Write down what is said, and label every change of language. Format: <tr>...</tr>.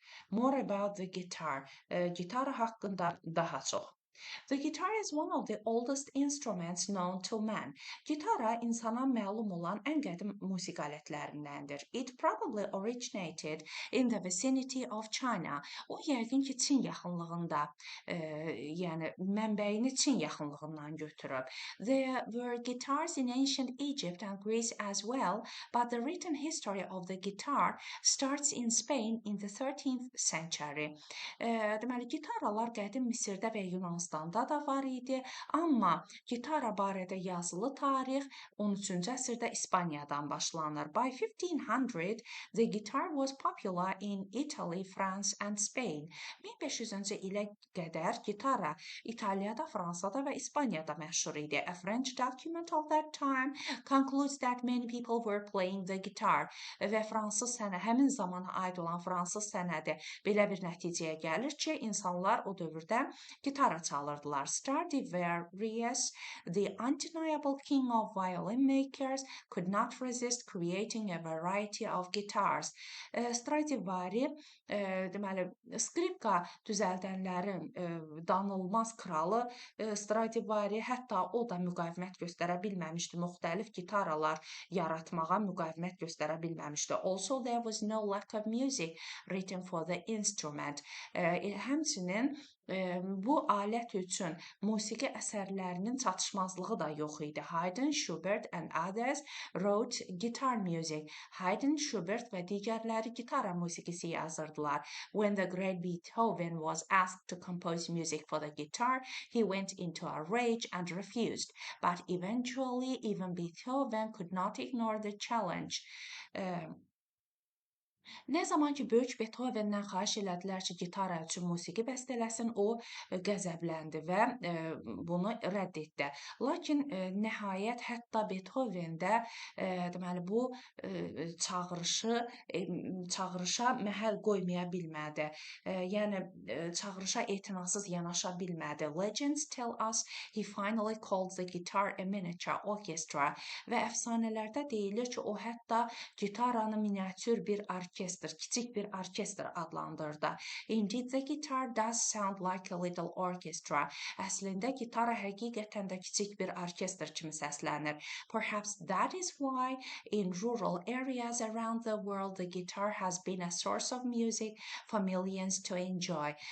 <en>More about the guitar.</en> <az>Gitar haqqında daha çox.</az> <en>The guitar is one of the oldest instruments known to man.</en> <az>Gitara insana məlum olan ən qədim musiqi alətlərindəndir.</az> <en>It probably originated in the vicinity of China.</en> <az>O yəqin ki, Çin yaxınlığında, yəni mənbəyini Çin yaxınlığından götürüb.</az> <en>There were guitars in ancient Egypt and Greece as well, but the written history of the guitar starts in Spain in the 13th century.</en> <az>Deməli, gitaralar qədim Misirdə və Yunanıstanda da var idi, amma gitara barədə yazılı tarix 13-cü əsrdə İspaniyadan başlanır.</az> <en>By 1500, the guitar was popular in Italy, France and Spain.</en> <az>1500-cü ilə qədər gitara İtaliyada, Fransada və İspaniyada məşhur idi.</az> <en>A French document of that time concludes that many people were playing the guitar.</en> <az>Və həmin zamana aid olan fransız sənədi belə bir nəticəyə gəlir ki, insanlar o dövrdə gitara çalırdılar.</az> <en>Stradivarius, the undeniable king of violin makers, could not resist creating a variety of guitars.</en> <az>Stradivari, deməli, skripka düzəldənlərin danılmaz kralı Stradivari, hətta o da müqavimət göstərə bilməmişdi, müxtəlif gitaralar yaratmağa müqavimət göstərə bilməmişdi.</az> <en>Also, there was no lack of music written for the instrument.</en> <az>Həmçinin Bu alət üçün musiqi əsərlərinin çatışmazlığı da yox idi.</az> <en>Haydn, Schubert and others wrote guitar music.</en> <az>Haydn, Schubert və digərləri gitara musiqisi yazırdılar.</az> <en>When the great Beethoven was asked to compose music for the guitar, he went into a rage and refused. But eventually, even Beethoven could not ignore the challenge.</en> <az>Nə zaman ki, böyük Beethovendən xahiş elədilər ki, gitara üçün musiqi bəstələsin, o qəzəbləndi və bunu rədd etdi. Lakin nəhayət hətta Beethoven də deməli bu çağırışa məhəl qoymaya bilmədi. Yəni çağırışa etinasız yanaşa bilmədi.</az> <en>Legends tell us he finally called the guitar a miniature orchestra</en> <az>və əfsanələrdə deyilir ki, o hətta gitaranı miniatür bir orkestr, kiçik bir orkestr adlandırdı.</az> <en>Indeed, the guitar does sound like a little orchestra.</en> <az>Əslində gitara həqiqətən də kiçik bir orkestr kimi səslənir.</az> <en>Perhaps that is why in rural areas around the world the guitar has been a source of music for millions to enjoy.</en>